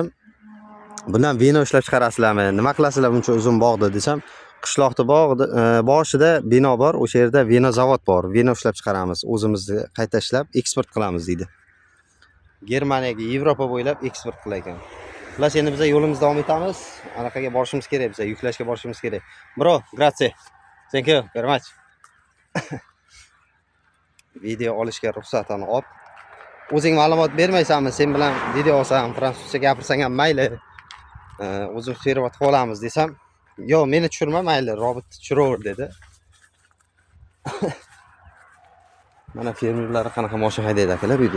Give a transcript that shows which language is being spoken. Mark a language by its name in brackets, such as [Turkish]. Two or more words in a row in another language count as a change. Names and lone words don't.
[Uzbek] Bundan vino ishlab chiqarasizlarmi? Nima qilasizlar buncha uzun bog'da desam, qishloqda boshida bino bor, o'sha yerda vino zavod bor. Vino ishlab chiqaramiz, o'zimizni qayta ishlab eksport qilamiz deydi. Germaniyaga, Yevropa bo'ylab eksport qilar ekan. Xullas endi biz yo'limizni davom etamiz. Anaqaga borishimiz kerak, biz yuklashga borishimiz kerak. [English] Bro, grazie. Thank you very much. [Uzbek] Video olishga ruxsatini olib. O'zing ma'lumot bermaysanmi? Sen bilan video olsam, fransuzcha gapirsang ham mayli. O'zim fermat qilamiz desam, "Yo'q, meni tushirma, mayli, robot tushiraver" dedi. Mana fermerlar qanaqa mashina haydaydi akalar bu yerda.